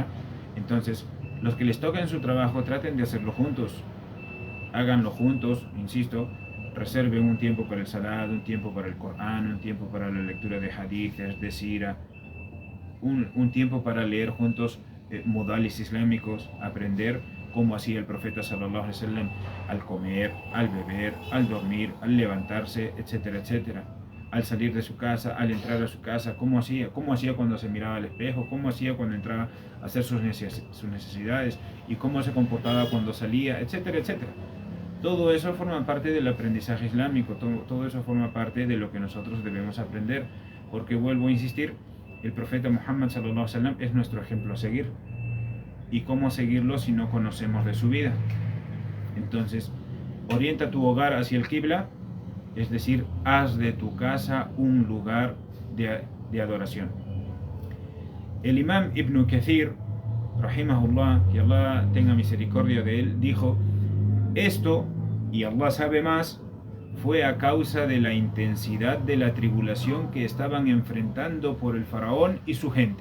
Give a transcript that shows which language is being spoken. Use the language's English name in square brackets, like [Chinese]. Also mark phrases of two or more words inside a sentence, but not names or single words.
[Spanish] Entonces, los que les toca en su trabajo, traten de hacerlo juntos, háganlo juntos, insisto, reserven un tiempo para el salat, un tiempo para el Corán, un tiempo para la lectura de hadiths, de sira, un tiempo para leer juntos modales islámicos, aprender cómo hacía el profeta [Arabic] صلى الله عليه وسلم [Spanish] al comer, al beber, al dormir, al levantarse, etcétera, etcétera, al salir de su casa, al entrar a su casa, cómo hacía cuando se miraba al espejo, cómo hacía cuando entraba a hacer sus necesidades, y cómo se comportaba cuando salía, etcétera, etcétera. Todo eso forma parte del aprendizaje islámico, todo eso forma parte de lo que nosotros debemos aprender, porque vuelvo a insistir, el profeta Muhammad [Arabic] صلى الله عليه وسلم [Spanish] es nuestro ejemplo a seguir. ¿Y cómo seguirlo si no conocemos de su vida? Entonces, orienta tu hogar hacia el Qibla, es decir, haz de tu casa un lugar de adoración. El imam Ibn Kathir, rahimahullah, que Allah tenga misericordia de él, dijo: esto, y Allah sabe más, fue a causa de la intensidad de la tribulación que estaban enfrentando por el faraón y su gente.